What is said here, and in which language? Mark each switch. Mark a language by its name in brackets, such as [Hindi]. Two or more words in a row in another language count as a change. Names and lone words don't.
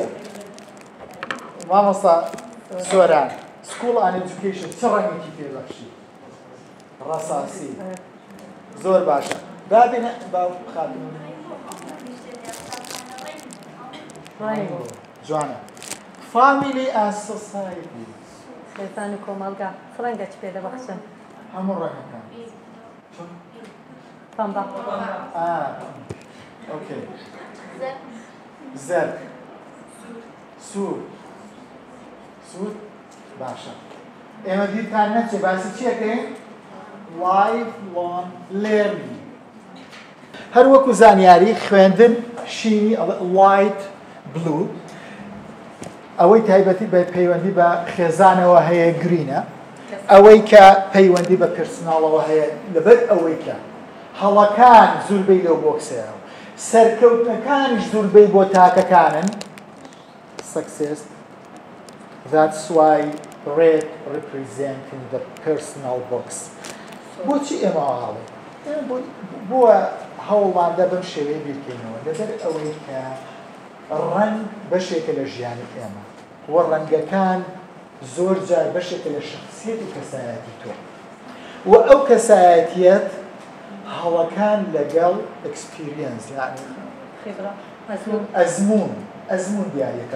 [Central Kurdish] مامۆستا سۆران، [English] School and Education [Central Kurdish] چ ڕەنگێکی پێبەخشی؟ ڕەساسی. زۆر باشە. دابێنە باو خاتون. جوانە. [English] Family and Society. [Central Kurdish] خێزان و کۆمەڵگا چ ڕەنگەی پێدەبەخشن؟ هەموو ڕەنگەکان. پەمبە. اوكي. زرد، سود، باشە. ئێمە دیرتان نەچێ باسی چیەکەین؟ [English] lifelong learning. [Central Kurdish] هەر وەکو زانیاری خوێندن شینی [English] light blue، [Central Kurdish] ئەوەی تایبەتی بە پەیوەندی بە خێزانەوە هەیە گرینە، ئەوەی کە پەیوەندی بە پرسناڵەوە هەیە لەبەر ئەوەی کە هەڵەکان زوربەی لەو بۆکسەیە، سەرکەوتنەکانیش زوربەی بۆ تاکەکانن. [English] Success. That's why red representing the personal box. [Central Kurdish] بۆچی ئێمە هاڵێ؟ بۆ هەوڵماندا بەم شێوەیە بیرکەینەوە لەبەر ئەوەی کە ڕەنگ بەشێکە لە ژیانی ئێمە وە ڕەنگەکان زۆر جار بەشێکە لە شخصیەت و کەسایەتی تۆ و ئەو کەسایەتیەت هەڵەکان لەگەڵ ئەکسپیرینس ئەزمون دیارەکە.